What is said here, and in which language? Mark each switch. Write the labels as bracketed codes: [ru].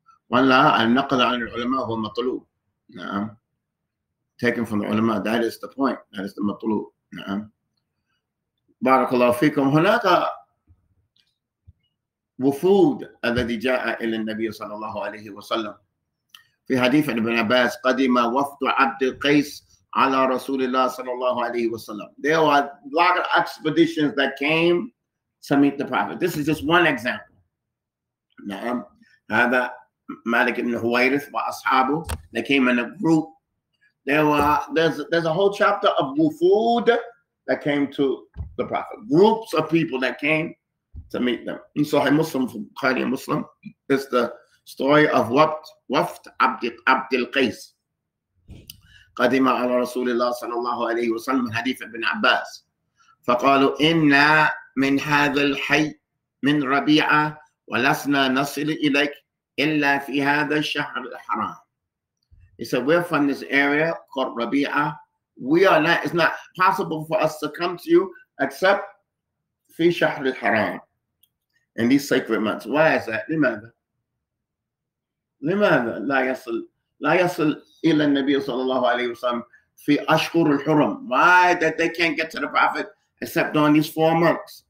[ar] ولا النقل عن العلماء هو مطلوب. نعم. [en] Taken from the ulama, that is the point. That is the مطلوب. [ar] نعم. بارك الله فيكم. هناك وفود الذي جاء إلى النبي صلى الله عليه وسلم. في حديث ابن عباس قدم وفد عبد القيس على رسول الله صلى الله عليه وسلم. [en] There were a lot of expeditions that came to meet the Prophet. This is just one example. [ar] نعم. هذا مالك بن هويرث وأصحابه. [en] They came in a group. There's a whole chapter of wufud that came to the Prophet. Groups of people that came to meet them. In Sahih Muslim, Bukhari Muslim, is the story of Wafd Abdul Qais. [ar] قدم على رسول الله صلى الله عليه وسلم حديث ابن عباس فقالوا إنا من هذا الحي من ربيعة ولسنا نصل إليك إلا في هذا الشهر الحرام. [en] He said, we're from this area called Rabi'ah. It's not possible for us to come to you except [ar] في شهر الحرام, [en] in these sacred months. Why is that? [ar] لماذا لا يصل إلى النبي صلى الله عليه وسلم في أشهر الحرم? [en] Why that they can't get to the Prophet except during these 4 months?